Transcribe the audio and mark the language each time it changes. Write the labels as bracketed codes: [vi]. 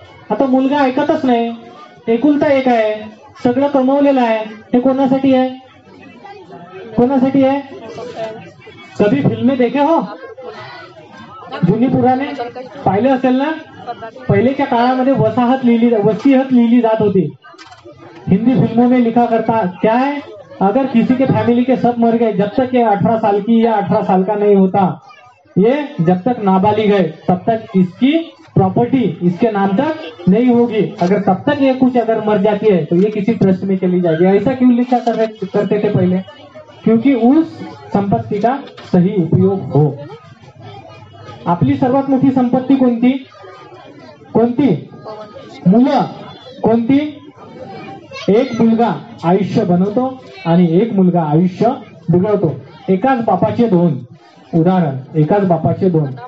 [mr] आता मुलगा ऐकतच नाही, एकुलता एक आहे, सगळं कमवलेलं आहे, हे कोणासाठी आहे, कोणासाठी आहे? कधी [hi] फिल्मे देखे हो, [mr] जुनी पुराणे पाहिले असेल ना, पहिलेच्या काळामध्ये वसीहत लिहिली जात होती. [hi] हिंदी फिल्मों में लिखा करता क्या है, अगर किसी के फैमिली के सब मर गए, जब तक ये 18 साल की या 18 साल का नहीं होता, ये जब तक नाबालिग है तब तक इसकी प्रॉपर्टी इसके नाम तक नहीं होगी, अगर तब तक ये कुछ अगर मर जाती है तो ये किसी ट्रस्ट में चली जाएगी. ऐसा क्यों लिखा करते थे पहले? क्योंकि उस संपत्ति का सही उपयोग हो. [mr] आपली सर्वात मोठी संपत्ती कोणती? कोणती? मुलं. कोणती? एक मुलगा आयुष्य बनवतो आणि एक मुलगा आयुष्य बिघडवतो. एकाच बापाचे दोन उदाहरण, एकाच बापाचे दोन.